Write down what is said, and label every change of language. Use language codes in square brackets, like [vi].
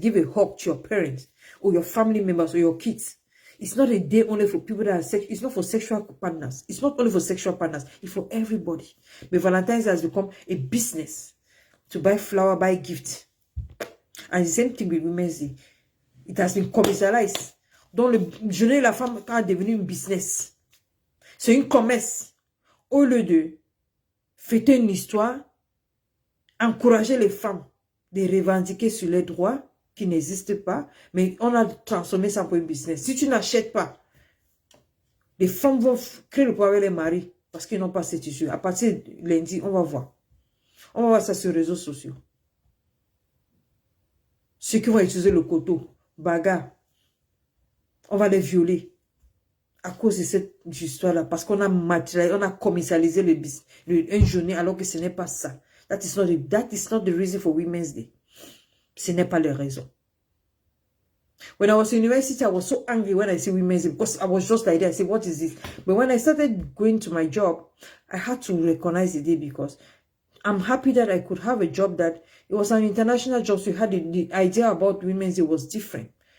[en] Give a hug to your parents or your family members or your kids. It's not a day only for people that are sexual. It's not for sexual partners. It's not only for sexual partners. It's for everybody. But Valentine's Day has become a business to buy flower, buy gifts. And the same thing with Women's Day. It has been commercialized. [fr] Donc, le journée de la femme est devenu une business. C'est une commerce. Au lieu de fêter une histoire, encourager les femmes de revendiquer sur les droits qui n'existent pas, mais on a transformé ça pour une business. Si tu n'achètes pas Les femmes vont créer le problème avec les maris parce qu'ils n'ont pas ces tissus. À partir de lundi, on va voir. On va voir ça sur les réseaux sociaux. Ceux qui vont utiliser le couteau, bagarre, on va les violer à cause de cette histoire-là. Parce qu'on a matérialisé, on a commercialisé une journée alors que ce n'est pas ça. [en] That is not the reason for Women's Day. [fr] Ce n'est pas la raison. [en] When I was in university, I was so angry when I see Women's Day because I was just like that. I said, what is this? But when I started going to my job, I had to recognize the day because I'm happy that I could have a job that it was an international job. So you had the idea about Women's Day was different.